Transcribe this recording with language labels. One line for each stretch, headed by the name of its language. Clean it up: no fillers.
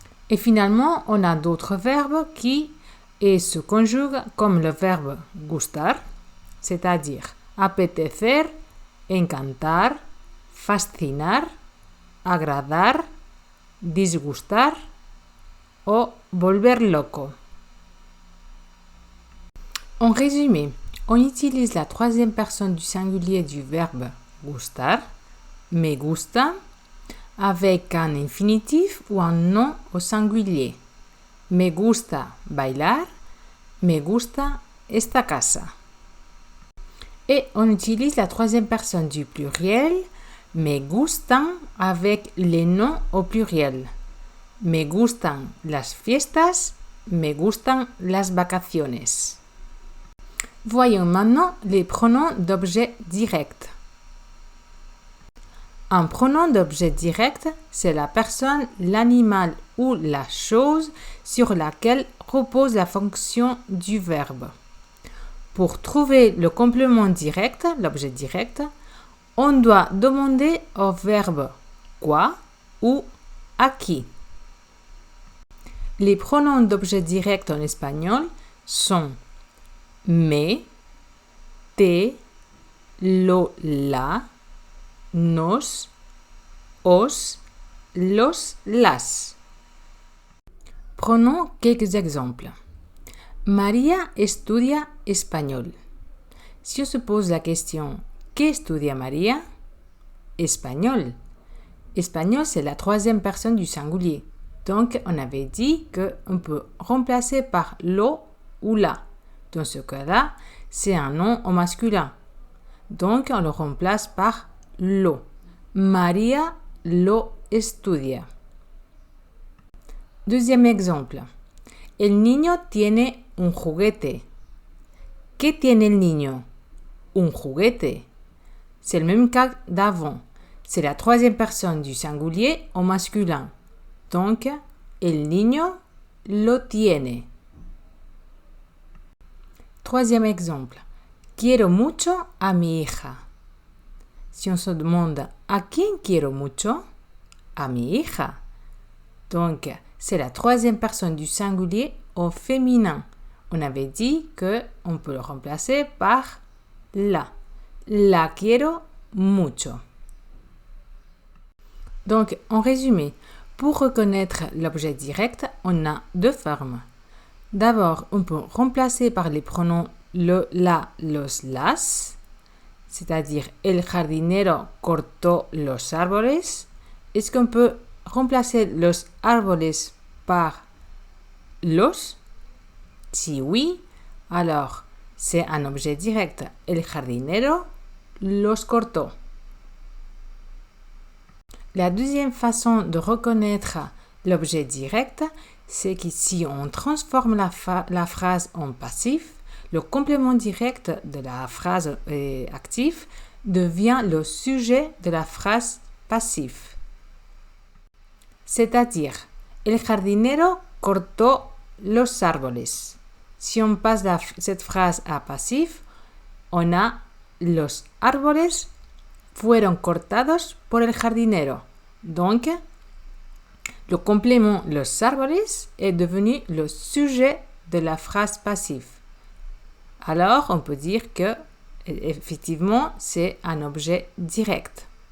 French: Et finalement, on a d'autres verbes qui se conjuguent comme le verbe gustar, c'est-à-dire apetecer, encantar, fascinar, agradar, disgustar o volver loco. En résumé, on utilise la troisième personne du singulier du verbe gustar, me gusta, avec un infinitif ou un nom au singulier.
Spanish: Me gusta bailar, me gusta esta casa.
French: Et on utilise la troisième personne du pluriel, me gustan, avec les noms au pluriel.
Spanish: Me gustan las fiestas, me gustan las vacaciones.
French: Voyons maintenant les pronoms d'objet direct. Un pronom d'objet direct, c'est la personne, l'animal ou la chose sur laquelle repose la fonction du verbe. Pour trouver le complément direct, l'objet direct, on doit demander au verbe quoi ou à qui. Les pronoms d'objet direct en espagnol sont me, te, lo, la, nos, os, los, las. Prenons quelques exemples.
Spanish: María estudia español.
French: Si on se pose la question
Spanish: ¿qué estudia María?
French: Espagnol. Espagnol, c'est la troisième personne du singulier. Donc, on avait dit qu'on peut remplacer par lo ou la. Dans ce cas-là, c'est un nom au masculin. Donc, on le remplace par lo.
Spanish: María lo estudia.
French: Deuxième exemple.
Spanish: El niño tiene un juguete. ¿Qué tiene el niño? Un juguete.
French: C'est le même cas d'avant. C'est la troisième personne du singulier au masculin.
Spanish: Donc, el niño lo tiene.
French: Troisième exemple.
Spanish: Quiero mucho a mi hija.
French: Si on se demande
Spanish: ¿a quién quiero mucho? A mi hija.
French: Donc, c'est la troisième personne du singulier au féminin. On avait dit qu'on peut le remplacer par la.
Spanish: La quiero mucho.
French: Donc, en résumé, pour reconnaître l'objet direct, on a deux formes. D'abord, on peut remplacer par les pronoms le, la, los, las, c'est-à-dire
Spanish: el jardinero cortó los árboles.
French: Est-ce qu'on peut remplacer los árboles par los? Si oui, alors c'est un objet direct.
Spanish: El jardinero los cortó.
French: La deuxième façon de reconnaître l'objet direct, c'est que si on transforme la phrase en passif, le complément direct de la phrase active devient le sujet de la phrase passive.
Spanish: C'est-à-dire, el jardinero cortó los árboles.
French: Si on passe cette phrase à passif, on a
Spanish: los árboles fueron cortados por el jardinero.
French: Donc, le complément los árboles est devenu le sujet de la phrase passive. Alors, on peut dire que, effectivement, c'est un objet direct.